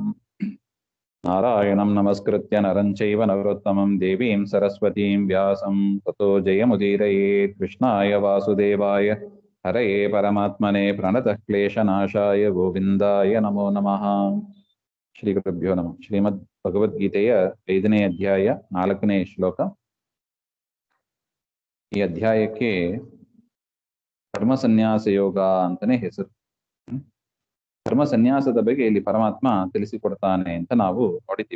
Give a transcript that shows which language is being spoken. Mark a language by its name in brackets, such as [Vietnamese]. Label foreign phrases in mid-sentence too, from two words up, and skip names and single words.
[Sanskrit] नारायणं नमस्कृत्य नरं चैव नरोत्तमं देवीं सरस्वतीं व्यासं ततो जयमुदीरयेत्। कृष्णाय वासुदेवाय हरये परमात्मने प्रणतः क्लेशनाशाय गोविन्दाय नमो नमः। ಶ್ರೀ ಗುರುಭ್ಯೋ ನಮಃ. [Kannada] ಶ್ರೀಮದ್ ಭಗವದ್ಗೀತೆಯ 5ನೇ ಅಧ್ಯಾಯ 4ನೇ ಶ್ಲೋಕ. ಈ ಅಧ್ಯಾಯಕ್ಕೆ ಕರ್ಮ ಸನ್ಯಾಸ ಯೋಗ ಅಂತಾನೆ ಹೆಸರು. ಕರ್ಮ ಸನ್ಯಾಸದ ಬಗ್ಗೆ ಇಲ್ಲಿ ಪರಮಾತ್ಮ ತಿಳಿಸಿಕೊಡ್ತಾನೆ ಅಂತ ನಾವು ನೋಡಿದ್ದೀವಿ.